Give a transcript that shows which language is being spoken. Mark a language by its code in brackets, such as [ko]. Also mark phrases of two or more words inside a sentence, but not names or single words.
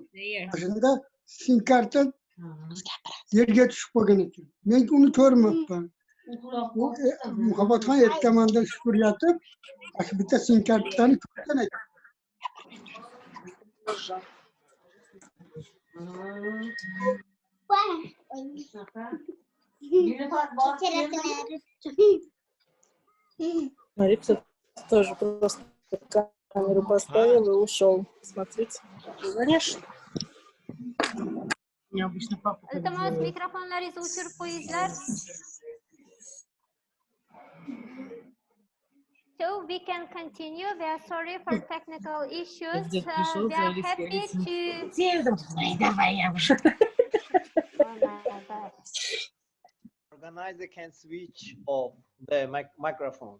[uz] Shunda sim karta yerga tushib qolgan ekan. Men uni ko'rmabman. Muhabbatxon ertamandan shukur yotib, bitta sim kartani ko'rgan ekan. [ru] Марипса тоже просто камеру поставил и ушел. Смотрите. Конечно. Необычно папа. [uz] Iltimos mikrofonlaringizni o'chirib qo'yinglar. [en] So we can continue. We are sorry for technical issues. We are happy to... Organizer can switch off the microphones.